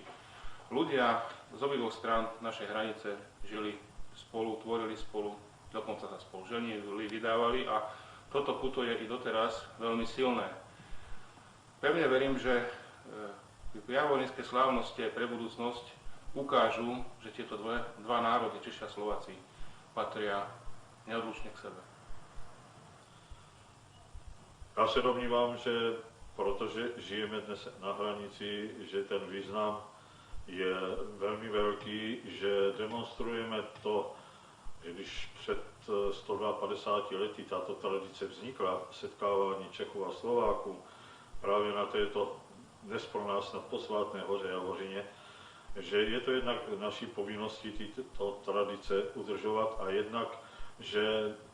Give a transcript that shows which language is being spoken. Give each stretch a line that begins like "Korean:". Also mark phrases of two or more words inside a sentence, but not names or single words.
Slovak: Ľudia z obidvoch strán našej hranice žili spolu, tvorili spolu, dokonca sa spolu ženili, vydávali a toto puto je i doteraz veľmi silné. Pevne verím, že javorinské slávnosti aj pre budúcnosť ukážu, že tieto dva národy, Češi a Slováci, patria neodlučne k sebe.
Czech: Já se domnívám, že protože žijeme dnes na hranici, že ten význam je velmi velký, že demonstrujeme to, že když před 152 lety tato tradice vznikla, setkávání Čechů a Slováků, právě na této dnes pro nás na posvátné hoře Javořině, že je to jednak naší povinností tyto tradice udržovat a jednak, že